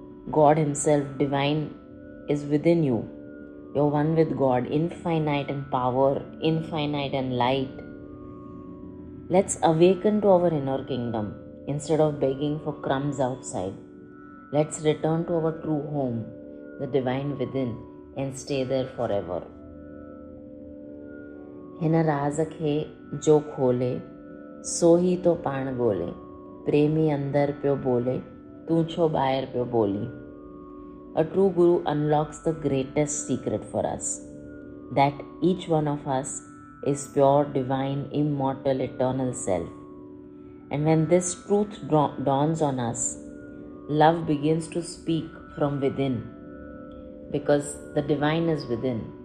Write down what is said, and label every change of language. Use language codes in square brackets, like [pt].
[en] God Himself, divine, is within you. You're one with God, infinite in power, infinite in light. Let's awaken to our inner kingdom instead of begging for crumbs outside. Let's return to our true home, the divine within, and stay there forever. [sd] हिन राज खे जो खोले सो ही तो पाण ॻोल्हे प्रेमी अंदर पियो बोले तूं छो ॿाहिरि पियो बोली. [en] A true Guru unlocks the greatest secret for us, that each one of us is pure, divine, immortal, eternal self. And when this truth dawns on us, love begins to speak from within, because the divine is within.